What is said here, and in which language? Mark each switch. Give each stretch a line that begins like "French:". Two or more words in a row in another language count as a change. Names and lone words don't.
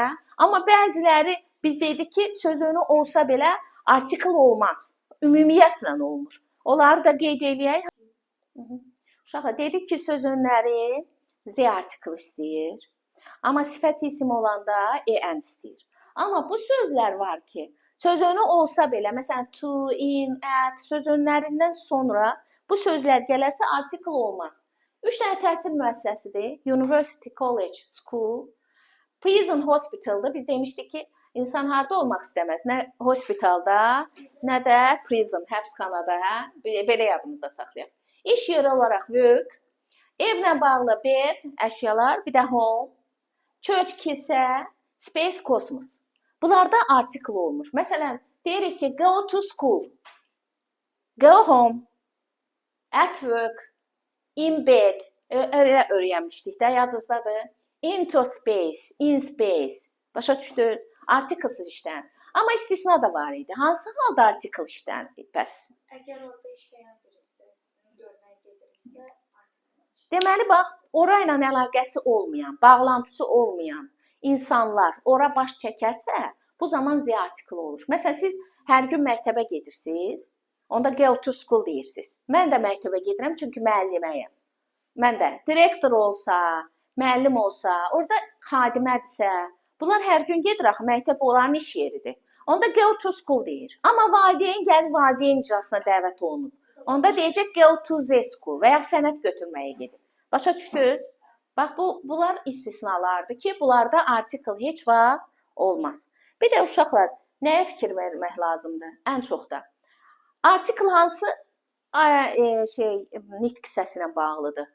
Azerbaijani: Amma bəziləri biz dedik ki, söz önü olsa belə artikl olmaz. Ümumiyyətlə olmur. Onları da qeyd eləyək. Uşaqlar, dedik ki, söz önləri Z artikl istəyir. Amma sifət isim olanda en istəyir. Amma bu sözlər var ki, söz önü olsa belə, məsələn,
English: to, in, at,
Azerbaijani: söz önlərindən sonra bu sözlər gələrsə artikl olmaz. 3 dənə təhsil müəssisəsidir.
English: University, college, school, prison,
Azerbaijani: hospital'da. Biz demişdik ki, insan harda olmaq istəməz. Nə hospitalda, nə də prison, həbsxanada. Belə yadımızda saxlayaq. İş yeri olaraq work, evlə bağlı bed, əşyalar, bir də home, church, kilsə, space, kosmos. Bunlarda artikl olmur. Məsələn, deyirik ki,
English: go to school, go home, at work, in bed,
Azerbaijani: öyle öyrənmişdik də, yadınızdadır.
English: Into space, in space.
Azerbaijani: Başa düşdünüz? Artiklsız işlənir. Amma istisna da var idi. Hansı halda artikl işlənir? Bəs. Əgər orada işləyən birisi görməyə gedirsə, deməli, bax, orayla əlaqəsi olmayan, bağlantısı olmayan insanlar ora baş çəkərsə, bu zaman Z artikl olur. Məsələn, siz hər gün məktəbə gedirsiniz, onda
English: go to school
Azerbaijani: deyirsiniz. Mən də məktəbə gedirəm, çünki müəlliməyəm. Mən də direktor olsa, müəllim olsa, orada xadimədirsə, bunlar hər gün gedir axı, məktəb onların iş yeridir. Onda
English: go to school
Azerbaijani: deyir. Amma valideyn gəlir, valideyn icrasına dəvət olunur. Onda deyəcək
English: go to the school
Azerbaijani: və ya sənət götürməyə gedir. Başa düşdünüz? Bax, bunlar istisnalardır ki, bunlarda artikl heç vaxt olmaz. Bir də uşaqlar, nəyə fikir vermək lazımdır? Ən çox da. Artikl hansı nitq hissəsinə bağlıdır?